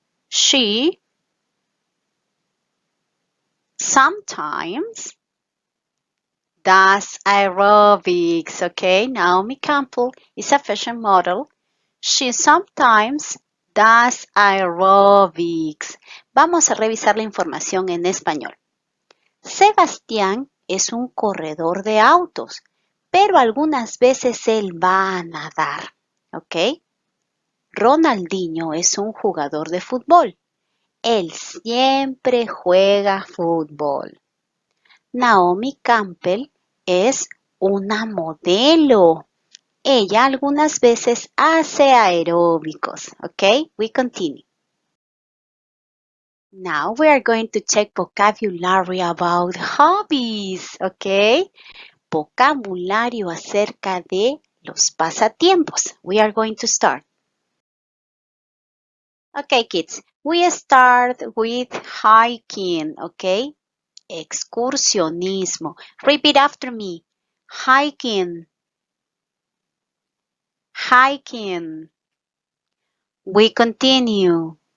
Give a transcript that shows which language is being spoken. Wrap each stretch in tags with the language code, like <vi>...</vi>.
<en>She sometimes does aerobics, okay? Naomi Campbell is a fashion model. She sometimes does aerobics.</en> <es>Vamos a revisar la información en español. Sebastián es un corredor de autos, pero algunas veces él va a nadar, ¿ok? Ronaldinho es un jugador de fútbol. Él siempre juega fútbol. Naomi Campbell es una modelo. Ella algunas veces hace aeróbicos, ¿ok?</es> <en>We continue. Now we are going to check vocabulary about hobbies, ¿ok?</en> <es>Vocabulario acerca de los pasatiempos.</es> <en>We are going to start. Okay, kids, we start with hiking, okay? Excursionismo. Repeat after me. Hiking. Hiking. We continue.</en>